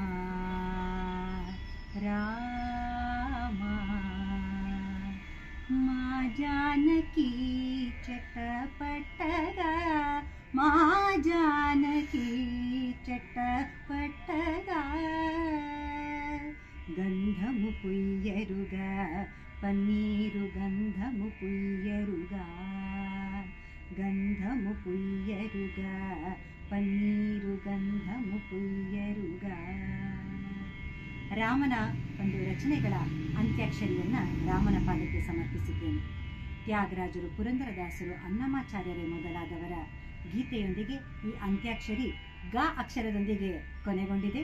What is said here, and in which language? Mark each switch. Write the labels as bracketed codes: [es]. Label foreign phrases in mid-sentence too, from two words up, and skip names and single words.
[te] రామ మా జానకి చటపటగా మా జానకి చట్టపట్టగా గంధము పుయ్యరుగా పన్నీరు గంధము పుయ్యరుగా గంధము పుయ్యరుగా పన్నీరు గంధము పుయ్యరుగ. [kn] ರಾಮನ ಒಂದು ರಚನೆಗಳ ಅಂತ್ಯಾಕ್ಷರಿಯನ್ನ ರಾಮನ ಪಾದಕ್ಕೆ ಸಮರ್ಪಿಸಿದ್ದೇನೆ. ತ್ಯಾಗರಾಜರು, ಪುರಂದರದಾಸರು, ಅನ್ನಮಾಚಾರ್ಯರೇ ಮೊದಲಾದವರ ಗೀತೆಯೊಂದಿಗೆ ಈ ಅಂತ್ಯಾಕ್ಷರಿ ಗ ಅಕ್ಷರದೊಂದಿಗೆ ಕೊನೆಗೊಂಡಿದೆ.